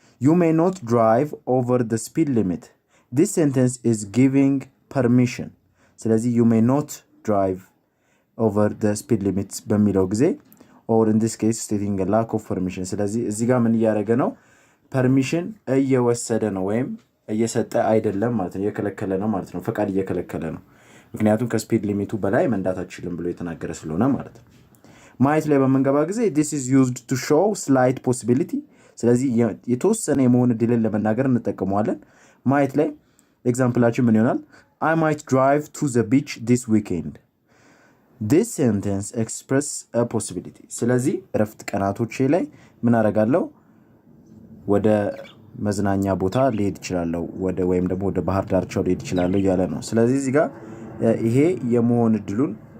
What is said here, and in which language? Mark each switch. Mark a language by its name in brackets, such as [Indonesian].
[English] you may not drive over the speed limit. This sentence is giving permission። ስለዚህ you may not drive over the speed limits [Amharic] በሚለው ጊዜ [English] or in this case stating a lack of permission። [Amharic] ስለዚህ እዚህ ጋር ምን እያደረገ ነው? ፐርሚሽን እየወሰደ ነው ወይም እየሰጠ አይደለም ማለት ነው፣ እየከለከለ ነው ማለት ነው። ፈቃድ እየከለከለ ነው፣ ምክንያቱም ከስፒድ ሊሚቱ በላይ መንዳት አትችልም ብሎ የተናገረ ስለሆነ ማለት ነው። ማየት ላይ በመንገባ ጊዜ [English] this is used to show slight possibility። [Amharic] ስለዚህ የተወሰነ የመሆን እድልን ለመናገር እንጠቀመዋለን። ማየት ላይ ኤግዛምፕላችን ምን ይሆናል? [English] I might drive to the beach this weekend. This sentence express a possibility። [Amharic] ስለዚህ እረፍት ቀናቶቼ ላይ ምን አደርጋለሁ? ወደ መዝናኛ ቦታ ልሄድ እችላለሁ፣ ወይም ደግሞ ወደ ባህር ዳርቻው ልሄድ እችላለሁ እያለ ነው። ስለዚህ እዚህ ጋር ይሄ የመሆን እድሉን